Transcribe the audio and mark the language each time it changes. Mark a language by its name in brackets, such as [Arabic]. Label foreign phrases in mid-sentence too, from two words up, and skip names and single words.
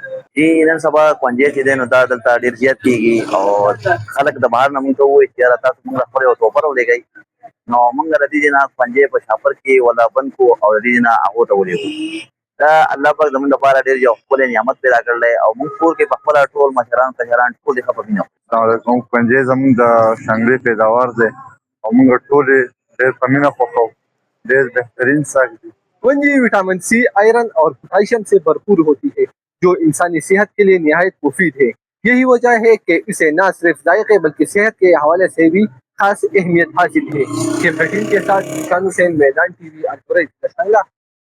[Pashto] نن سبا پنجې چې دی نو دا دلته ډیر زیات کیږي او خلک د بهر نه موږ ته وایي چې یاره تاسو موږ خپل یو توپر ولېږئ، نو موږ د دې نه پنجې په شاپر کې ولا بند کو او د دې نه هغو ته ولېږو. دا الله پاک زموږ لپاره ډېر یو ښکلی نعمت پیدا کړی او موږ کور کې په خپله ټول مشران کشران ټول یې ښه په مینه خورو. [Arabic] السلام علیکم. [Pashto] پنجې زموږ د شانګلې پیداوار دی او موږ ټول یې ډېر په مینه خوښوو. ډېر بهترین ساگ دی. [Urdu] پنجی [English] vitamin C, [Urdu] آئرن اور پوٹاشیم سے بھرپور ہوتی ہے، جو انسانی صحت کے لیے نہایت مفید ہے. یہی وجہ ہے کہ اسے نہ صرف ذائقے بلکہ صحت کے حوالے سے بھی خاص اہمیت حاصل ہے. کے کے ساتھ شان حسین، میدان ٹی وی,